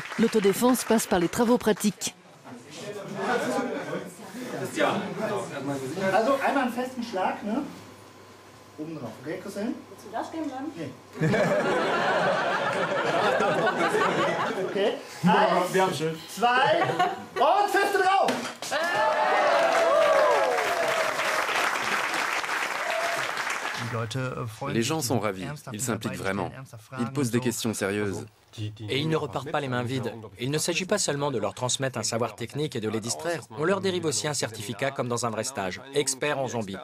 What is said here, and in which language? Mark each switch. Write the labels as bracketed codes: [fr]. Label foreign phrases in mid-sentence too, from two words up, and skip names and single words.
[fr] L'autodéfense passe par les travaux pratiques. [de] Also einmal einen festen Schlag, ne? Oben drauf, okay, Cousin? Willst du das geben dann? Nee. Okay. 1, 2 und feste drauf! [fr] Les gens sont ravis, ils s'impliquent vraiment. Ils posent des questions sérieuses. Et ils ne repartent pas les mains vides. Il ne s'agit pas seulement de leur transmettre un savoir technique et de les distraire. On leur dérive aussi un certificat comme dans un vrai stage, expert en zombies.